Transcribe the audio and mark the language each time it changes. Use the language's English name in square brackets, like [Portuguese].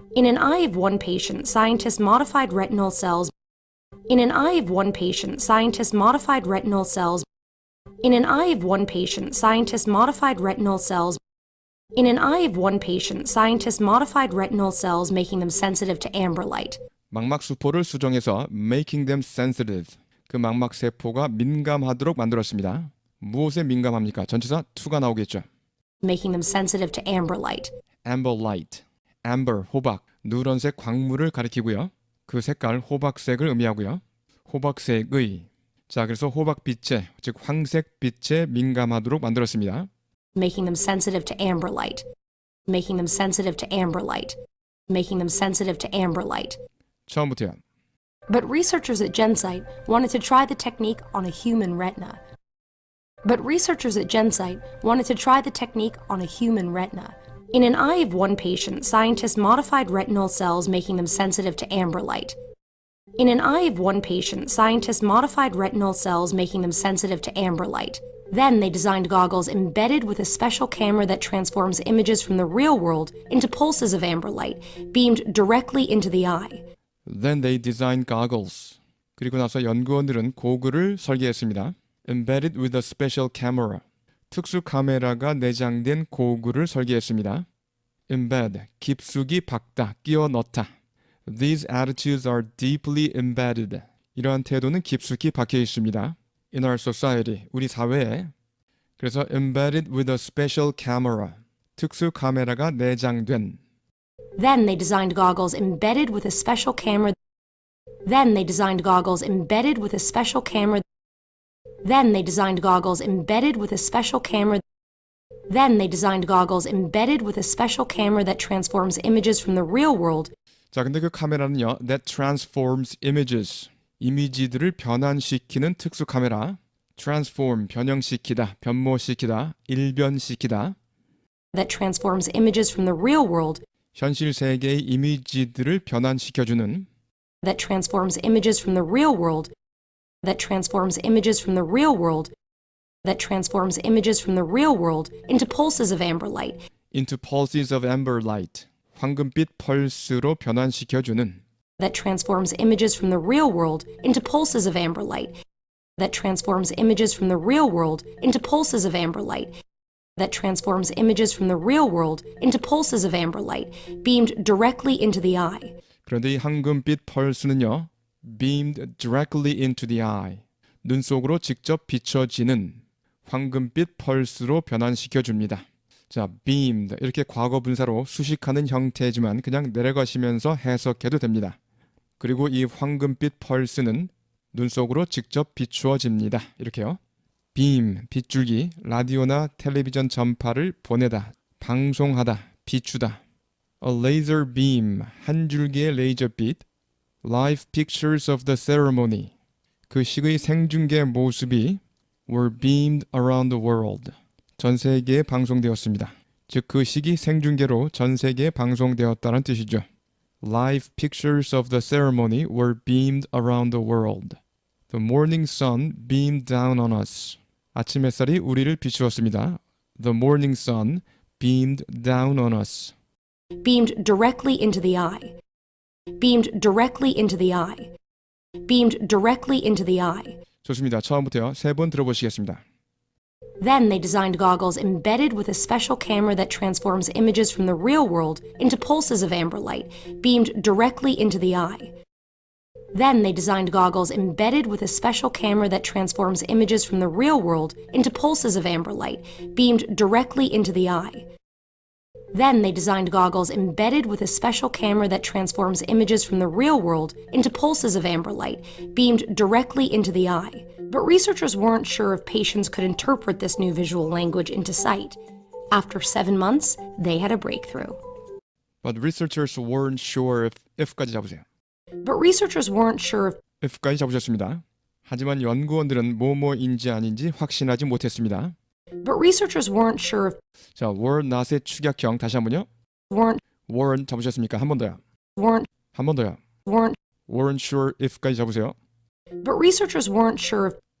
[English] In an eye of one patient, scientists modified retinal cells. In an eye of one patient, scientists modified retinal cells. In an eye of one patient, scientists modified retinal cells. In an eye of one patient, scientists modified retinal cells, making them sensitive to amber light. [Korean] 망막 수포를 수정해서 [English] making them sensitive, [Korean] 그 망막 세포가 민감하도록 만들었습니다. 무엇에 민감합니까? 전치사 to가 나오겠죠. [English] Making them sensitive to amber light. [Korean] amber light, amber, 호박, 누런색 광물을 가리키고요. 그 색깔 호박색을 의미하고요. 호박색의, 자 그래서 호박빛에, 즉 황색빛에 민감하도록 만들었습니다. [English] Making them sensitive to amber light. Making them sensitive to amber light. Making them sensitive to amber light. [Korean] 처음부터요. [English] But researchers at GenSight wanted to try the technique on a human retina. But researchers at GenSight wanted to try the technique on a human retina. In an eye of one patient, scientists modified retinal cells, making them sensitive to amber light. In an eye of one patient, scientists modified retinal cells, making them sensitive to amber light. Then they designed goggles embedded with a special camera that transforms images from the real world into pulses of amber light, beamed directly into the eye. Then they designed goggles. [Korean] 그리고 나서 연구원들은 고글을 설계했습니다. [English] Embedded with a special camera. [Korean] 특수 카메라가 내장된 고글을 설계했습니다. Embed, 깊숙이 박다, 끼워 넣다. [English] These attitudes are deeply embedded. [Korean] 이러한 태도는 깊숙이 박혀 있습니다. [English] In our society, [Korean] 우리 사회에. 그래서 [English] embedded with a special camera. [Korean] 특수 카메라가 내장된. [English] Then they designed goggles embedded with a special camera. Then they designed goggles embedded with a special camera. Then they designed goggles embedded with a special camera. Then they designed goggles embedded with a special camera that transforms images from the real world. [Korean] 자, 근데 그 카메라는요. [English] That transforms images. [Korean] 이미지들을 변환시키는 특수 카메라. transform, 변형시키다, 변모시키다, 일변시키다. [English] That transforms images from the real world. [Korean] 현실 세계의 이미지들을 변환시켜주는. [English] That transforms images from the real world. That transforms images from the real world. That transforms images from the real world into pulses of amber light. into pulses of amber light. [Korean] 황금빛 펄스로 변환시켜주는. [English] That transforms images from the real world into pulses of amber light. That transforms images from the real world into pulses of amber light. That transforms images from the real world into pulses of amber light, beamed directly into the eye. [Korean] 그런데 이 황금빛 펄스는요. [English] beamed directly into the eye. [Korean] 눈 속으로 직접 비춰지는 황금빛 펄스로 변환시켜줍니다. 자, beamed 이렇게 과거 분사로 수식하는 형태지만 그냥 내려가시면서 해석해도 됩니다. 그리고 이 황금빛 펄스는 눈 속으로 직접 비추어집니다. 이렇게요. beam, 빗줄기, 라디오나 텔레비전 전파를 보내다, 방송하다, 비추다. [English] A laser beam, [Korean] 한 줄기의 레이저빛. [English] Live pictures of the ceremony. [Korean] 그 식의 생중계 모습이 [English] were beamed around the world. [Korean] 전 세계에 방송되었습니다. 즉 그 식이 생중계로 전 세계에 방송되었다는 뜻이죠. [English] Live pictures of the ceremony were beamed around the world. The morning sun beamed down on us. [Korean] 아침 햇살이 우리를 비추었습니다. [English] The morning sun beamed down on us. Beamed directly into the eye. Beamed directly into the eye. Beamed directly into the eye. [Korean] 좋습니다. 처음부터요. 세 번 들어보시겠습니다. [English] Then they designed goggles embedded with a special camera that transforms images from the real world into pulses of amber light, beamed directly into the eye. Then they designed goggles embedded with a special camera that transforms images from the real world into pulses of amber light, beamed directly into the eye. Then they designed goggles embedded with a special camera that transforms images from the real world into pulses of amber light, beamed directly into the eye. But researchers weren't sure if patients could interpret this new visual language into sight. After 7 months, they had a breakthrough. But researchers weren't sure if까지 [Korean] 잡으세요. [English] But researchers weren't sure if [Korean] if까지 잡으셨습니다. 하지만 연구원들은 뭐뭐인지 아닌지 확신하지 못했습니다. [English] But researchers weren't sure if [Korean] 자, were not의 축약형 다시 한번요. weren't 잡으셨습니까? 한 번 더요. 한 번 더요. [English] weren't sure if까지 [Korean] 잡으세요. [English] But researchers weren't sure if